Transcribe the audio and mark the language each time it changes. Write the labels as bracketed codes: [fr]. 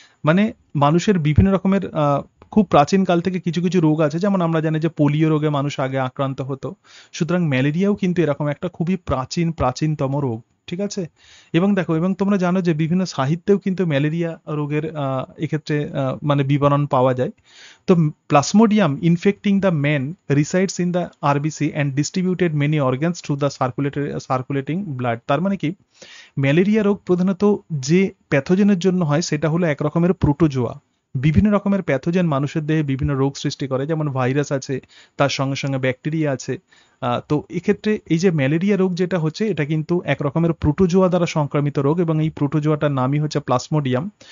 [bn] মানে মানুষের বিভিন্ন রকমের খুব প্রাচীন কাল থেকে কিছু কিছু রোগ আছে, যেমন আমরা জানি যে পোলিও রোগে মানুষ আগে আক্রান্ত হতো। সুতরাং ম্যালেরিয়াও কিন্তু এরকম একটা খুবই প্রাচীনতম রোগ, ঠিক আছে। এবং দেখো এবং তোমরা জানো যে বিভিন্ন সাহিত্যেও কিন্তু ম্যালেরিয়া রোগের এক্ষেত্রে মানে বিবরণ পাওয়া যায়। [en] তো Plasmodium infecting the man resides in the RBC and distributed many organs through the circulating blood। [bn] তার মানে কি ম্যালেরিয়া রোগ প্রধানত যে প্যাথোজেনের জন্য হয় সেটা হলো এক রকমের প্রোটোজোয়া। বিভিন্ন রকমের প্যাথোজেন মানুষের দেহে বিভিন্ন রোগ সৃষ্টি করে, যেমন ভাইরাস আছে, তার সঙ্গে সঙ্গে ব্যাকটেরিয়া আছে। তো এক্ষেত্রে এই যে ম্যালেরিয়া রোগ যেটা হচ্ছে এটা কিন্তু এক রকমের প্রোটোজোয়া দ্বারা সংক্রামিত রোগ এবং এই প্রোটোজোয়াটার নামই হচ্ছে প্লাজমোডিয়াম।